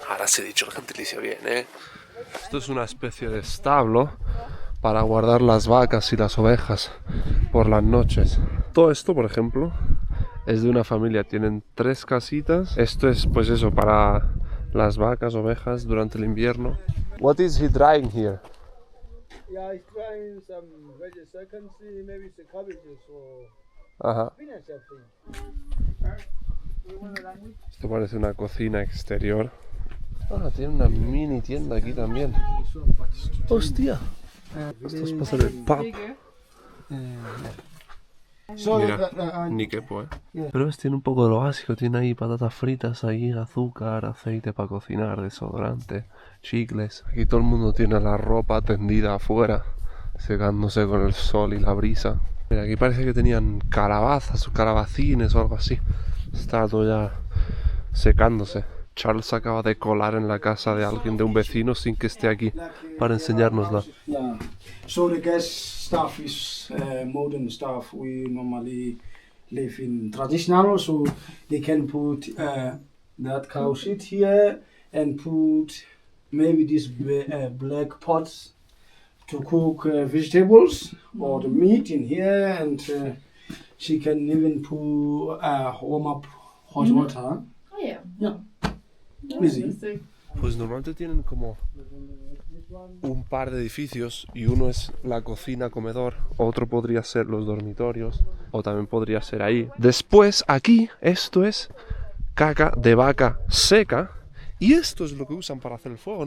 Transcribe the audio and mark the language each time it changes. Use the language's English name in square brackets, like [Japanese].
[Spanish] Ahora sí he dicho el gentilicio bien, ¿eh? Esto es una especie de establo para guardar las vacas y las ovejas por las noches. Todo esto, por ejemplo, es de una familia. Tienen 3 casitas. Esto es, pues eso, para las vacas, ovejas durante el invierno. [English] What is he drying here? Yeah, he's trying some veggies. I can see maybe some cabbages or Ajá. spinach, I think. [Spanish] Esto parece una cocina exterior. Ah, tiene una mini tienda aquí también. ¡Hostia! Esto es para hacer el pub. Mira, ni quepo, ¿eh? Pero ves, tiene un poco de lo básico. Tiene ahí patatas fritas, ahí azúcar, aceite para cocinar, desodorante, chicles. Aquí todo el mundo tiene la ropa tendida afuera, secándose con el sol y la brisa. Mira, aquí parece que tenían calabazas o calabacines o algo así. Está todo ya secándose. Charles acaba de colar en la casa de alguien, de un vecino, sin que esté aquí, para enseñárnosla. [English] Yeah. So the gas stuff is modern stuff. We normally live in traditional, so they can put that cow shit here and put maybe these black pots to cook vegetables or the meat in here, and she can even put warm up hot water. Oh yeah. Yeah. Nice. Easy. [Spanish] Pues normalmente tienen como un par de edificios y uno es la cocina, comedor, otro podría ser los dormitorios o también podría ser ahí. Después aquí esto es caca de vaca seca y esto es lo que usan para hacer el fuego.